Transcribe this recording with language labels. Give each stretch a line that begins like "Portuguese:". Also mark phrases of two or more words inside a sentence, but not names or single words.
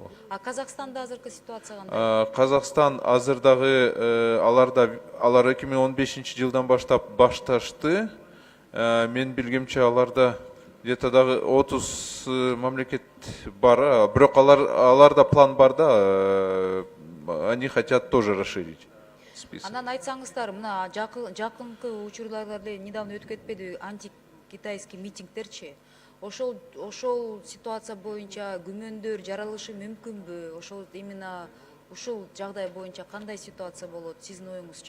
Kyrgyz: А Казакстанда азыркы ситуация кандай? Казакстан азырдагы алар 2015 жылдан баштап башташты. Мен билгемче аларда где-то дагы 30 мамлекет бар, бирок аларда план бар да,
Russian: они хотят тоже расширить список.
Kyrgyz: Анан айтсаңыздар, мына жакынкы учурларда недавно өтүп кетпеди антикитайский митингдерчи? Ошол ситуация боюнча күмөндөр жаралышы мүмкүнбү? Ошол именно ушул жагдай боюнча кандай ситуация болот сиздин оюңузча?